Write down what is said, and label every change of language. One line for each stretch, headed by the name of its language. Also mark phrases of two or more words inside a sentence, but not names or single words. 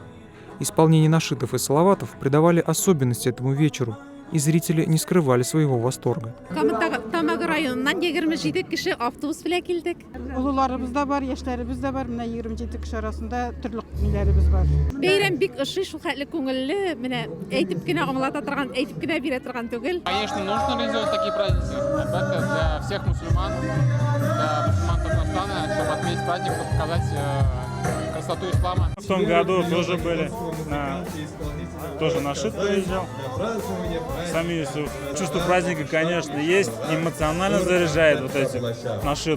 Russian: Исполнение нашидов и салаватов придавали особенность этому вечеру, и зрители не скрывали своего восторга.
Tatar: Тамагы районунан 27 киши автобус белән килдек. Улуларыбыз да бар, яшьләребез дә бар. Менә 27 кеше арасында төрле милләребез бар. Бәйрәм бик ошый, шул хәтле күңелле, менә әйтеп кенә аңлата торган, әйтеп кенә бирә торган түгел.
Russian: Конечно, нужно организовать такие праздники. Это для всех мусульман, для мусульман Татарстана, чтобы отметить праздник, чтобы показать красоту ислама. В том году тоже были, тоже нашид приезжал. Сами чувство праздника, конечно, есть, эмоционально заряжает вот эти нашиды.